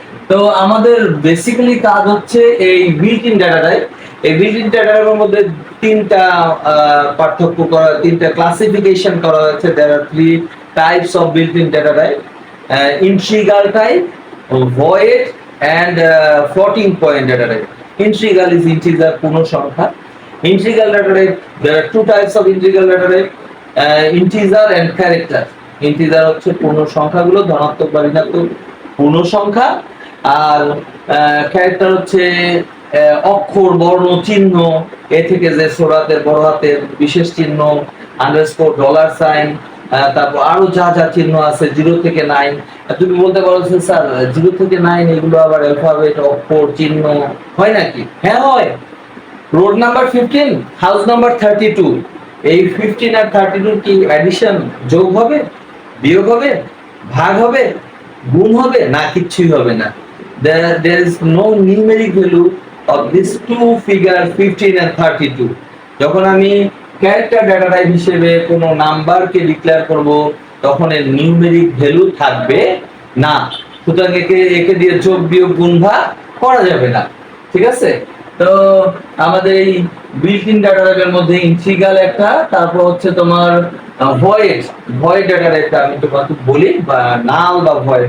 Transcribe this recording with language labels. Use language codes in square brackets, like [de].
[bn] তো আমাদের বেসিক্যালি কাজ হচ্ছে এই বিল্ট ইন ডেটা টাইপ। এই বিল্ট ইন ডেটা টাইপের মধ্যে তিনটা পার্থক্য করা, তিনটা ক্লাসিফিকেশন করা হয়েছে। [en] There are 3 types of built in data type: integral type, void and floating point data type. Integral is integer, [bn] পূর্ণ সংখ্যা। [en] Integral data type, there are 2 types of integral data type: integer and character. [bn] Integer হচ্ছে পূর্ণ সংখ্যাগুলো, ধনাত্মক বা ঋণাত্মক পূর্ণ সংখ্যা, আর ক্যারেক্টার হচ্ছে অক্ষর, বর্ণ, চিহ্ন, এ থেকে যে ছোট হাতের বড় হাতের বিশেষ চিহ্ন, আন্ডারস্কোর, ডলার সাইন, তারপর আরো যা যা চিহ্ন আছে 0 থেকে 9। তুমি বলতে পারো যে স্যার 0 থেকে 9 এগুলো আবার অ্যালফাবেট অক্ষর চিহ্ন হয় নাকি? হ্যাঁ হয়। রোড নাম্বার 15, হাউস নাম্বার 32, এই 15 আর 32 কি অ্যাডিশন, যোগ হবে, বিয়োগ হবে, ভাগ হবে, গুণ হবে? না, কিচ্ছুই হবে না। [en] there is no numeric value of these two figure 15 and 32। [bn] যখন আমি ক্যারেক্টার ডেটা টাইপ হিসেবে কোনো নাম্বারকে ডিক্লেয়ার করব তখন এর নিউমেরিক ভ্যালু থাকবে না। সুতরাং একে দিয়ে যোগ বিয়োগ গুণ ভাগ করা যাবে না। ঠিক আছে? তো আমাদের এই বিল্ট ইন ডাটা টাইপের মধ্যে ইন্টিগ্রাল একটা, তারপর হচ্ছে তোমার ভয়েড ডাটা টাইপটা আমি তোমাকে বলি, বা নাল বা ভয়েড।